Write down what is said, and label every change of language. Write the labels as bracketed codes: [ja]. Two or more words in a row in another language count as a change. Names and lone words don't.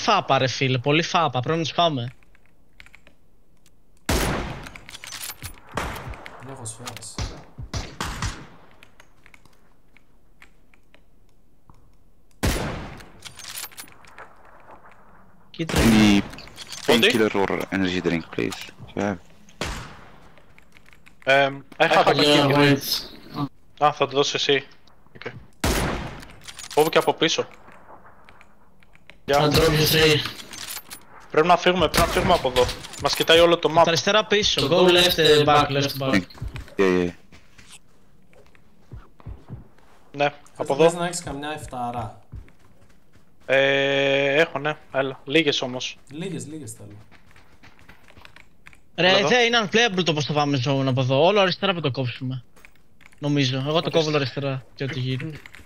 [el] φάπα ρε φίλε, πολύ φάπα, πρέπει να τους πάμε. Δεν έχω σφαίρες. Κοίτρα. [en] Any Body? painkiller or energy drink, please? Yeah. [el] Έχα το Yeah, εκεί. wait. Α, θα το δώσεις εσύ. Okay. Φόβο και από πίσω. Γεια. [en] I'll drop you three. [el] Πρέπει να φύγουμε από εδώ. Μας κοιτάει όλο το Τα map. αριστερά πίσω, [en] go left, back, left, back. Yeah, yeah. [el] Ναι, από Θες εδώ. να έχεις καμιά εφταρά. Έχω, ναι. Έλα. Λίγες όμως. Λίγες θέλω. Ρε, Εδώ. δεν είναι unplayable το πως θα πάμε zone από εδώ, όλο αριστερά θα το κόψουμε. Νομίζω, εγώ το κόβω όλο αριστερά και ό,τι γίνει.